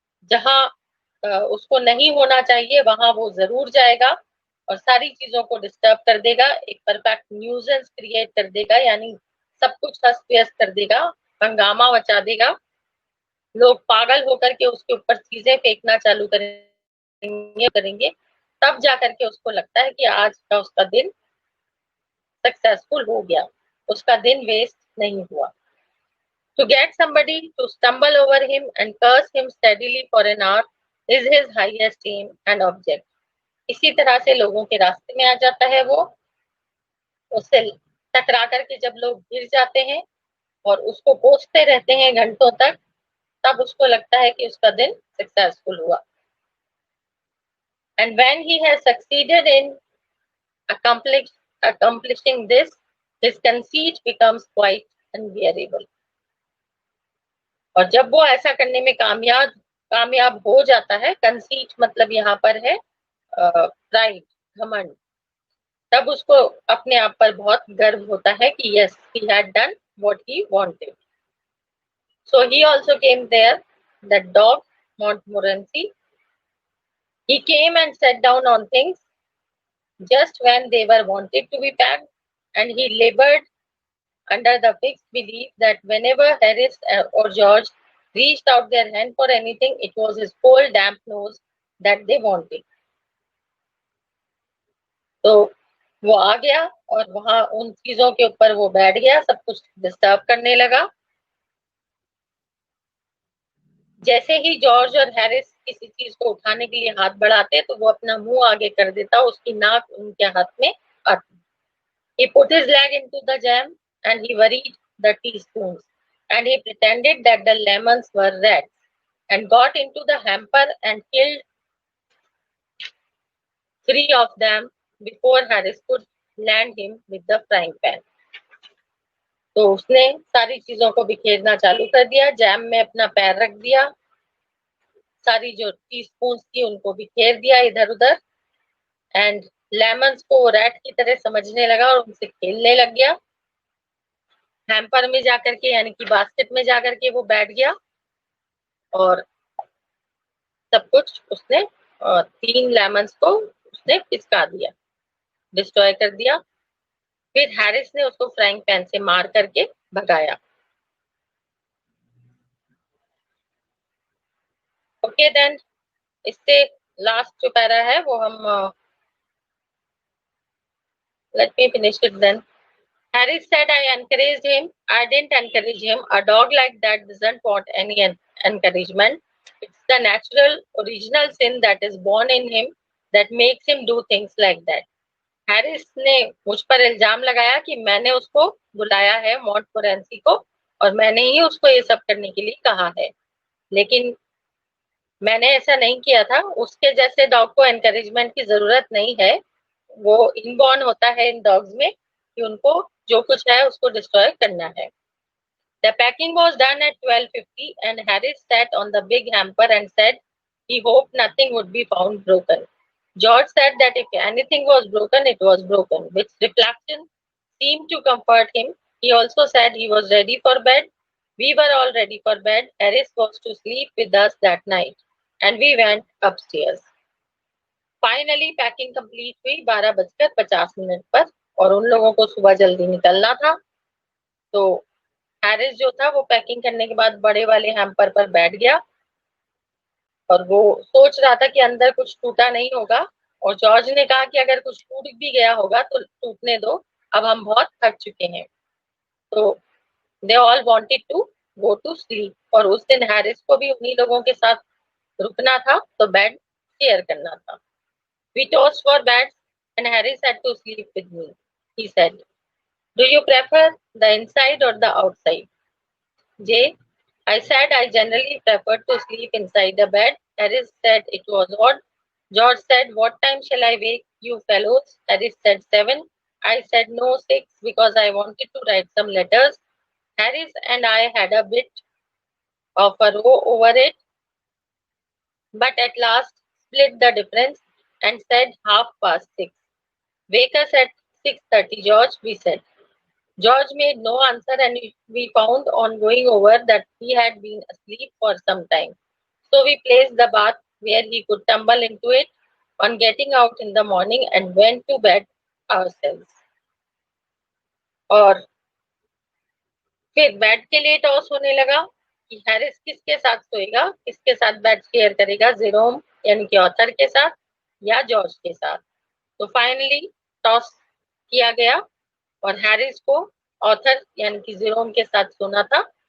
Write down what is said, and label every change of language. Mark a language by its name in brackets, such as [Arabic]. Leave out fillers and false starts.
[Hindi] जहां उसको नहीं होना चाहिए वहां वो जरूर जाएगा और सारी चीजों को डिस्टर्ब कर देगा, एक परफेक्ट न्यूजेंस क्रिएट कर देगा, यानी सब कुछ अस्त व्यस्त कर देगा, हंगामा मचा देगा, लोग पागल होकर के उसके ऊपर चीजें फेंकना चालू करेंगे तब जाकर के उसको लगता है कि आज का उसका दिन सक्सेसफुल हो गया, उसका दिन वेस्ट नहीं हुआ. [English] To get somebody to stumble over him and curse him steadily for an hour is his highest aim and object. [Hindi] इसी तरह से लोगों के रास्ते में आ जाता है वो, उससे टकरा करके जब लोग गिर जाते हैं और उसको कोसते रहते हैं घंटों तक, तब उसको लगता है कि उसका दिन सक्सेसफुल हुआ. [English] And when he has succeeded in accomplishing this, his conceit becomes quite unbearable. [Hindi] और जब वो ऐसा करने में कामयाब हो जाता है, कंसीट मतलब यहाँ पर है प्राइड, घमंड, तब उसको अपने आप पर बहुत गर्व होता है कि [English] yes, he had done what he wanted. So he also came there, that dog, Montmorency. He came and sat down on things just when they were wanted to be packed, and he labored under the fixed belief that whenever Harris or George reached out their hand for anything, it was his cold, damp nose that they wanted. [Hindi] तो वो आ गया और वहां उन चीजों के ऊपर वो बैठ गया, सब कुछ डिस्टर्ब करने लगा. जैसे ही जॉर्ज और हैरिस किसी चीज को उठाने के लिए हाथ बढ़ाते तो वो अपना मुंह आगे कर देता, उसकी नाक उनके हाथ में आती. [English] He put his leg into the jam and he worried the teaspoons, and he pretended that the lemons were rats, and got into the hamper and killed 3 of them before Harris could land him with the frying pan. [Hindi] तो उसने सारी चीजों को बिखेरना चालू कर दिया, jam में अपना पैर रख दिया, सारी जो टीस्पून थी उनको बिखेर दिया इधर उधर, एंड लेमन्स को रैट की तरह समझने लगा और उनसे खेलने लग गया। हैम्पर में जाकर के यानी कि बास्केट में जाकर के वो बैठ गया और सब कुछ उसने 3 लेमन्स को उसने पिसका दिया, डिस्ट्रॉय कर दिया। फिर हैरिस ने उसको फ्राइंग पैन से मार करके भगाया। ओके देन, इससे लास्ट जो पैरा है वो हम [English] Let me finish it then. Harris said, I encouraged him. I didn't encourage him. A dog like that doesn't want any encouragement. It's the natural, original sin that is born in him that makes him do things like that. Harris ने मुझ पर इल्जाम लगाया कि मैंने उसको बुलाया है मोंटमोरेंसी को और मैंने ही उसको ये सब करने के लिए कहा है, लेकिन मैंने ऐसा नहीं किया था। उसके जैसे डॉग को एनकरेजमेंट की जरूरत नहीं है, वो इनबॉर्न होता है इन डॉग्स में कि उनको जो कुछ है उसको डिस्ट्रॉय करना है। The packing was done at 12:50 and Harris sat on the big hamper and said he hoped nothing would be found broken. George said that if anything was broken, it was broken, which reflection seemed to comfort him. He also said he was ready for bed. We were all ready for bed. Harris was to sleep with us that night, and we went upstairs. Finally, packing complete [Hindi] हुई 12:50 पर और उन लोगों को सुबह जल्दी निकलना था। तो हैरिस जो था वो पैकिंग करने के बाद बड़े वाले हैम्पर पर बैठ गया और वो सोच रहा था कि अंदर कुछ टूटा नहीं होगा, और जॉर्ज ने कहा कि अगर कुछ टूट भी गया होगा तो टूटने दो, अब हम बहुत थक चुके हैं। तो [English] they all wanted to go to sleep [Hindi] और उस दिन हैरिस को भी उन्हीं लोगों के साथ रुकना था, तो बेड शेयर करना था। [English] We tossed for beds and Harris had to sleep with me. He said, do you prefer the inside or the outside? J. I said I generally preferred to sleep inside the bed. Harris said it was odd. George said, what time shall I wake you fellows? Harris said 7. I said no, 6 because I wanted to write some letters. Harris and I had a bit of a row over it, but at last split the difference and said 6:30. Wake us at 6:30, George, we said. George made no answer and we found on going over that he had been asleep for some time. So we placed the bath where he could tumble into it on getting out in the morning and went to bed ourselves. [Hindi] और फिर bed के लिए toss होने लगा कि Harris किसके साथ सोएगा, किसके साथ बेड शेयर करेगा, जेरोम यानी कि ऑथर के साथ या जॉर्ज के साथ। तो फाइनली टॉस किया गया और हैरिस को ऑथर यानी कि जेरोम के साथ सोना था।